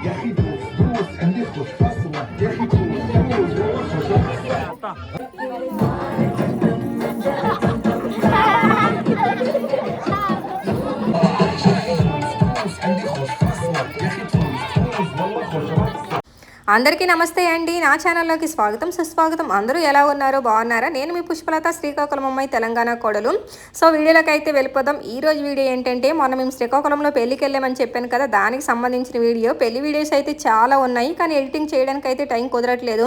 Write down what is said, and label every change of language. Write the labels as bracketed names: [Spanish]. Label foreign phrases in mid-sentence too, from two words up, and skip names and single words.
[Arabic] يا اخي دوس دوس عندي خوش فصلة يا اخي دوس دوس والله خوش دوس عندي خوش فصلة يا اخي دوس دوس والله خوش فصلة. [Telugu] అందరికీ నమస్తే అండి. నా ఛానల్లోకి స్వాగతం సుస్వాగతం. అందరూ ఎలా ఉన్నారు, బాగున్నారా? నేను మీ పుష్పలత, శ్రీకాకుళం అమ్మాయి, తెలంగాణ కోడలు. సో వీడియోలోకి అయితే వెళ్ళిపోదాం. ఈ రోజు వీడియో ఏంటంటే, మొన్న మేము శ్రీకాకుళంలో పెళ్ళికి వెళ్ళామని చెప్పాను కదా, దానికి సంబంధించిన వీడియో. పెళ్లి వీడియోస్ అయితే చాలా ఉన్నాయి, కానీ ఎడిటింగ్ చేయడానికి అయితే టైం కుదరట్లేదు.